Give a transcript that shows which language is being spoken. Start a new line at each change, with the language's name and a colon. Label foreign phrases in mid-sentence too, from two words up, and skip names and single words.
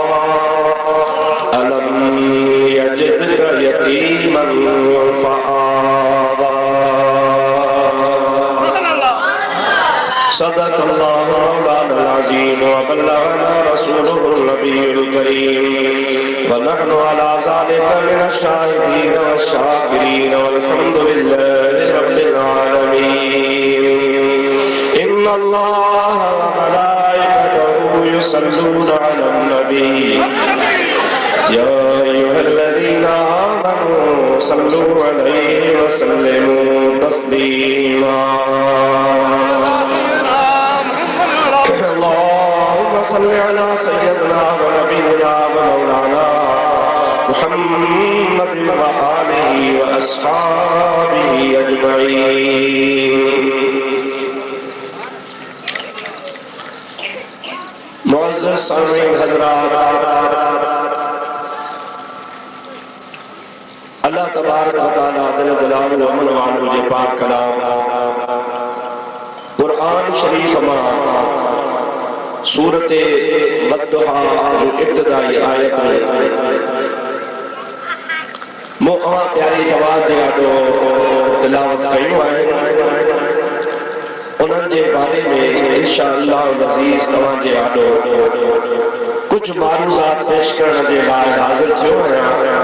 Arabic: ألم يجدك يتيما فآوى صدق الله مولانا العظيم وبلغنا رسوله النبي الكريم ونحن على ذلك من الشاهدين والشاكرين والحمد لله رب العالمين. إن الله وملائكته يصلون على النبي يا أيها الذين آمنوا صلوا عليه وسلموا تسليما. اللهم صل على سيدنا ونبينا ومولانا محمد وآله وأصحابه أجمعين.
Sindhi: معزز سامعين حضرات,
Arabic: الله تبارك وتعالى جل جلاله ومنواله
Sindhi: جي پاڪ ڪلام قرآن شريف ماں سورت والضحىٰ جو ابتدائي آيت مون اوهان پياري جواب جي اڳيان تلاوت ڪيو آهي انهن جي باري ۾ ان شاءالله عزيز توهان جي اڳيان ڪجهه معلومات پيش ڪرڻ جي لاءِ حاضر ٿيو آهيان.